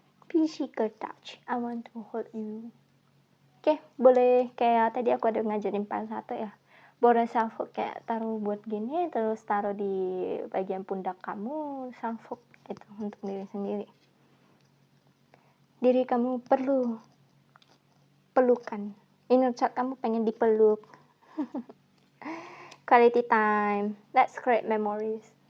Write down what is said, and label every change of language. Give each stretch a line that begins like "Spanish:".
English: Physical touch, I want to hold you.
Indonesian: Oke, boleh kayak tadi aku ada ngajarin part 1 ya. Boleh self hook kayak taruh buat gini, terus taruh di bagian pundak kamu, self hook itu untuk diri sendiri. Diri kamu perlu pelukan. Inner child kamu pengen dipeluk.
English: Quality time, let's create memories.